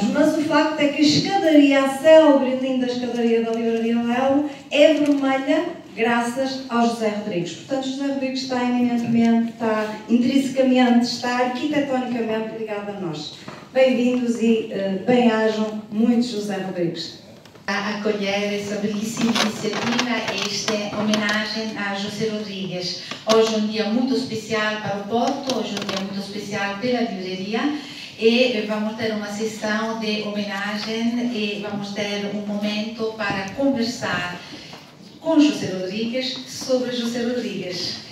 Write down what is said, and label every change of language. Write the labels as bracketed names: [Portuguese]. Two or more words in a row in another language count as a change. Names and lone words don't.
[Portuguese] Mas o facto é que a escadaria, a célebre e linda escadaria da Livraria Lelo, é vermelha graças ao José Rodrigues. Portanto, José Rodrigues está eminentemente, está intrinsecamente, está arquitetonicamente ligado a nós. Bem-vindos e bem-ajam muito José Rodrigues. [Italian] A accogliere questa bellissima iniziativa e questa homenagem a José Rodrigues. [Portuguese] Hoje é um dia muito especial para o Porto, hoje é um dia muito especial pela livraria e vamos ter uma sessão de homenagem e vamos ter um momento para conversar com José Rodrigues sobre José Rodrigues.